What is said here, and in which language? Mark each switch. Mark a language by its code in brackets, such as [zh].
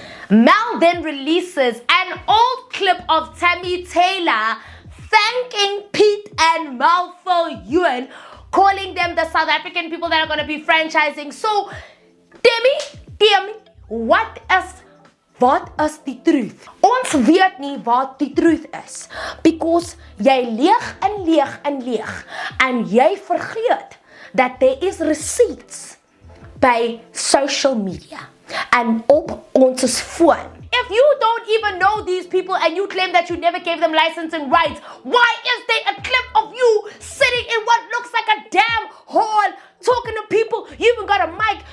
[en] Mel then releases an old clip of Tammy Taylor thanking Pete and Mal for Yuan, calling them the South African people that are going to be franchising. So, Demi, what is die truth? [af] Ons weet nie wat die truth is. Because jy leeg en leeg en leeg. [en] En jy vergeet that there is receipts by social media and op ons phone. If you don't even know these people and you claim that you never gave them licensing rights, why is there a clip of you sitting in what looks like a damn hall talking to people? You even got a mic.